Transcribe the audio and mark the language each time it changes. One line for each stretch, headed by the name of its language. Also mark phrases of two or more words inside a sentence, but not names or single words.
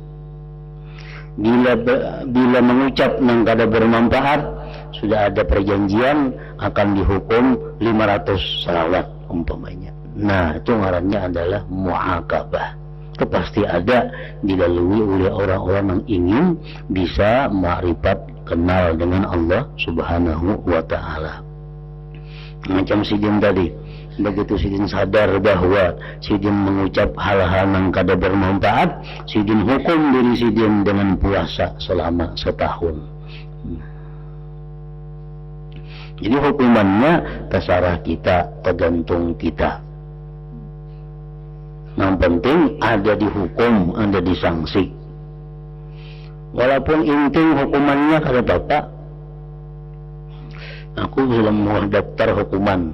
Indonesian: Bila mengucap yang kada bermanfaat, sudah ada perjanjian akan dihukum 500 salawat umpamanya.
Banjar: Nah, itu ngarannya adalah mu'aqabah.
Indonesian: Itu pasti ada dilalui oleh orang-orang yang ingin bisa ma'rifat, kenal dengan Allah
Arabic: سبحانه وتعالى.
Banjar: Macam sidin tadi, Begitu sidin sadar bahwa sidin mengucap hal-hal yang kada bermanfaat, sidin hukum diri sidin dengan puasa selama setahun.
Indonesian: Jadi hukumannya terserah kita, tergantung kita. Yang penting ada dihukum, ada disangsi. Walaupun inting hukumannya kata bapak, aku sudah mau daftar hukuman.